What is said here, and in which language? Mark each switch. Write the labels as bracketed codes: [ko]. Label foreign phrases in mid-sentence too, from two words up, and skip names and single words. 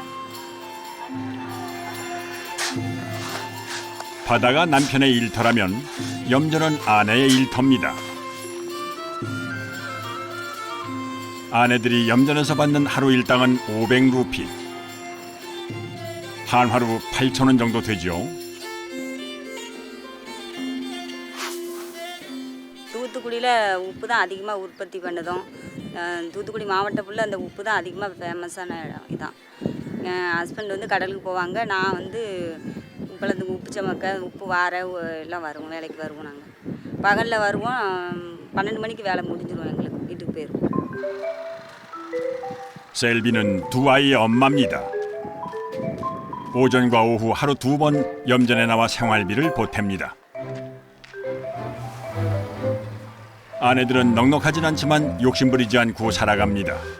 [ko] 바다가 남편의 일터라면 염전은 아내의 일터입니다. 아내들이 염전에서 받는 하루 일당은 500루피, 한화로 8,000원 정도 되죠. [ta] தூத்துக்குடியில் உப்பு தான் அதிகமாக உற்பத்தி பண்ணதும் தூத்துக்குடி மாவட்டம் ஃபுல்லாக அந்த உப்பு தான் அதிகமாக ஃபேமஸான இடம் இதான். என் ஹஸ்பண்ட் வந்து கடலுக்கு போவாங்க, நான் வந்து குளத்துக்கு உப்பு சமக்க உப்பு வார எல்லாம் வருவோம், வேலைக்கு வருவோம். நாங்கள் பகலில் வருவோம், 12 மணிக்கு வேலை முடிஞ்சிடும், எங்களுக்கு வீட்டுக்கு போயிடுவோம். [ko] 셀비는 두 아이의 엄마입니다. 오전과 오후 하루 2번 염전에 나와 생활비를 보탭니다. 아내들은 넉넉하진 않지만 욕심부리지 않고 살아갑니다.